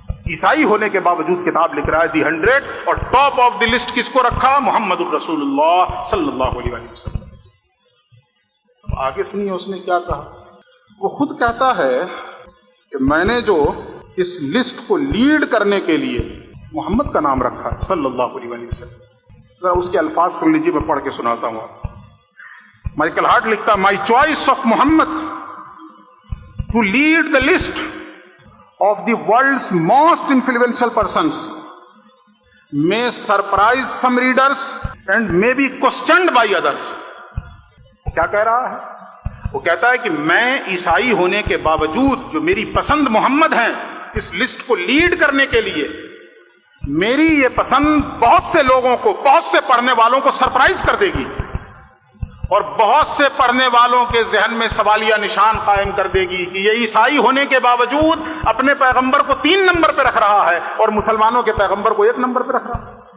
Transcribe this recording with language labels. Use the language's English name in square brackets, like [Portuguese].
[Urdu] عیسائی ہونے کے باوجود کتاب لکھ رہا ہے دی 100، اور ٹاپ آف دی لسٹ کس کو رکھا؟ محمد الرسول اللہ صلی اللہ علیہ وسلم. آگے سنیے اس نے کیا کہا. وہ خود کہتا ہے کہ میں نے جو اس لسٹ کو لیڈ کرنے کے لیے محمد کا نام رکھا صلی اللہ علیہ وسلم. ذرا اس کے الفاظ سن لیجیے، میں پڑھ کے سناتا ہوں آپ. مائیکل ہارٹ لکھتا ہے [English] My choice of Muhammad to lead the list of the world's most influential persons may surprise some readers and may be questioned by others. [Urdu] کیا کہہ رہا ہے؟ وہ کہتا ہے کہ میں عیسائی ہونے کے باوجود جو میری پسند محمد ہیں، اس لسٹ کو لیڈ کرنے کے لیے میری یہ پسند بہت سے لوگوں کو، بہت سے پڑھنے والوں کو سرپرائز کر دے گی، اور بہت سے پڑھنے والوں کے ذہن میں سوالیہ نشان قائم کر دے گی کہ یہ عیسائی ہونے کے باوجود اپنے پیغمبر کو 3 نمبر پہ رکھ رہا ہے اور مسلمانوں کے پیغمبر کو 1 نمبر پہ رکھ رہا ہے.